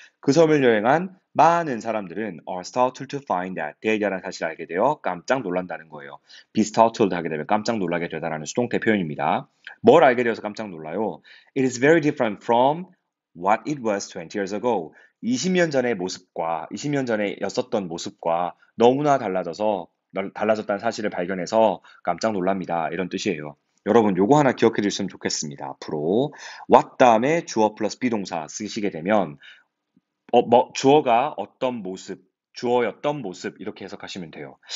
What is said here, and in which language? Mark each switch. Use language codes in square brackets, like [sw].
[ko] 그 섬을 여행한 많은 사람들은 [en] are startled to find that [ko] 대기라는 사실을 알게 되어 깜짝 놀란다는 거예요. be startled 하게 되면 깜짝 놀라게 되다라는 수동태 표현입니다. 뭘 알게 되어서 깜짝 놀라요? [en] It is very different from what it was 20 years ago. [ko] 20년 전의 모습과 20년 전에 였었던 모습과 너무나 달라졌다는 사실을 발견해서 깜짝 놀랍니다. 이런 뜻이에요. 여러분, 요거 하나 기억해 주셨으면 좋겠습니다. 앞으로 what 다음에 주어 플러스 비동사 쓰시게 되면 주어가 어떤 모습, 주어였던 모습 이렇게 해석하시면 돼요.